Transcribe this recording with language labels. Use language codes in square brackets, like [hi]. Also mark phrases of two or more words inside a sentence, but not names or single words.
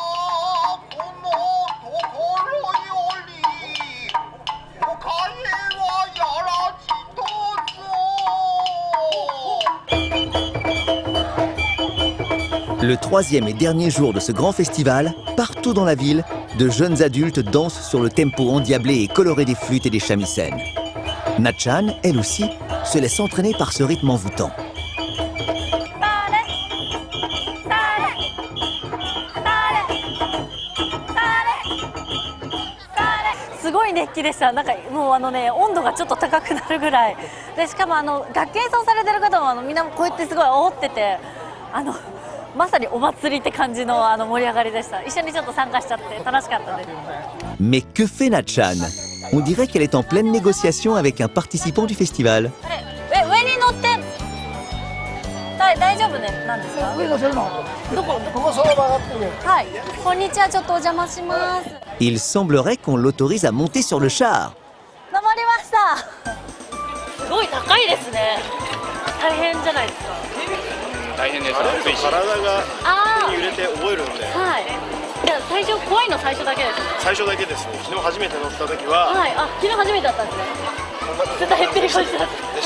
[fr] Le 3e et dernier jour de ce grand festival, partout dans la ville, de jeunes adultes dansent sur le tempo endiablé et coloré des flûtes et des shamisen. Natchan, elle aussi, se laisse entraîner par ce rythme envoûtant. [ja] すごい熱気でした。なんかもう温度がちょっと高くなるぐらいで、しかも楽器演奏されてる方もみんなこうやってすごい煽ってて、まさにお祭りって感じの盛り上がりでした。一緒にちょっと参加しちゃって楽しかったです。 [fr] Mais que fait Natchan? On dirait qu'elle est en pleine négociation avec un participant du festival. [ja] 上に乗って大丈夫ねなんですか？上乗せるの？どこその場があってる。はい。こんにちは、ちょっとお邪魔します。 [fr] Il semblerait qu'on l'autorise à monter sur le char. [ja] 登りました。すごい高いですね。大変じゃないですか？大変です。体が揺れて覚えるので。はい。じゃあ最初怖いの最初だけですね。最初だけですね。昨日初めて乗った時は。はい。昨日初めてだったんですね。絶対減ってる感じだった。